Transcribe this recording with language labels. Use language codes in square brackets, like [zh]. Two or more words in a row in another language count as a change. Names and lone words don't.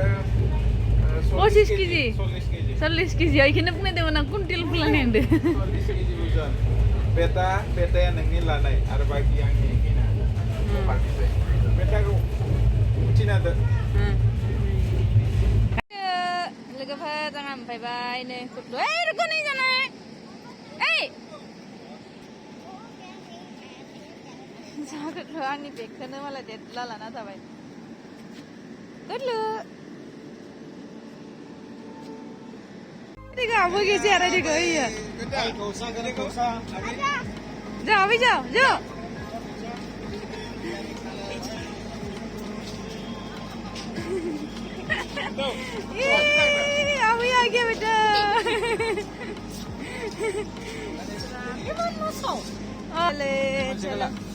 [brx] 25 केजि 40 केजि इखौनो बुंनायदोंमोन आं कुन्टेल बुंलांनाय होनदो 40 केजि बुजान बेटाया नोंनि लानाय आरो बाखि आंनि किना पार्टिसै बेटाखौ उथिना दो लोगोफोर जोंहा मोनफैबाय नै कुटु ओइ [hi] रुको नहीं जाना है [brx] ओइ जागोन आंनि बेगखौनो मालाय देदला लाना थाबाय गोदलो [hi] देखो अब के चेहरा देखो ये जाओ अभी जाओ अभी आ गया बेटा अले चलो